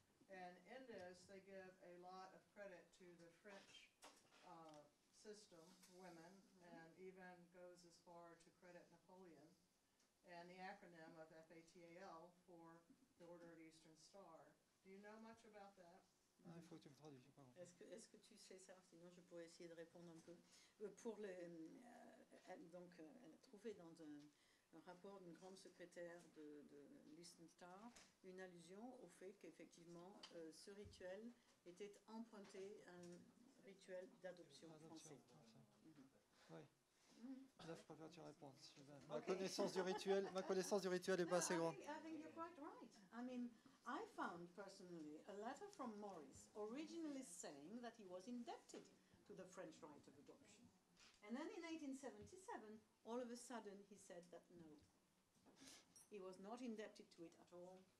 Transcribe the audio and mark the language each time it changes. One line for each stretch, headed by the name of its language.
English: And in this, they give a lot of credit to the French system for women, and even goes as far to credit Napoleon, and the acronym of FATAL for the Order of the Eastern Star. Do you know much about that?
French: Il faut que tu me traduises, pardon. Est-ce que tu sais ça? Sinon, je pourrais essayer de répondre un peu. Donc, elle a trouvé dans un rapport d'une grande secrétaire de l'Eastern Star une allusion au fait qu'effectivement, ce rituel était emprunté à un rituel d'adoption français. Oui. Là, je préfère que tu répondes. Ma connaissance du rituel n'est pas assez grande.
English: I think you're quite right. I mean, I found personally a letter from Morris originally saying that he was indebted to the French right of adoption. And then in 1877, all of a sudden he said that no, he was not indebted to it at all.